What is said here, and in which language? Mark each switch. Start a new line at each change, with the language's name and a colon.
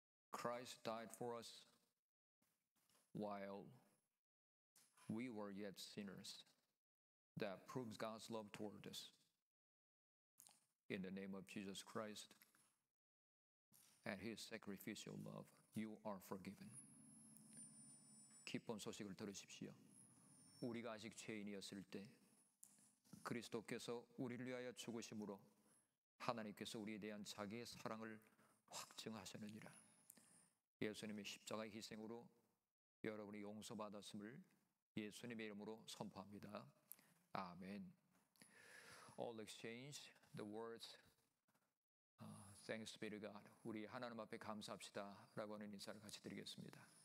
English: Christ died for us while we were yet sinners. That proves God's love toward us. In the name of Jesus Christ and his sacrificial love, you are forgiven.
Korean: 기쁜 소식을 들으십시오. 우리가 아직 죄인이었을 때 그리스도께서 우리를 위하여 죽으심으로 하나님께서 우리에 대한 자기의 사랑을 확증하셨느니라. 예수님의 십자가의 희생으로 여러분이 용서받았음을 예수님의 이름으로 선포합니다. 아멘.
English: All exchange the words Thanks be to God.
Korean: 우리 하나님 앞에 감사합시다 라고 하는 인사를 같이 드리겠습니다.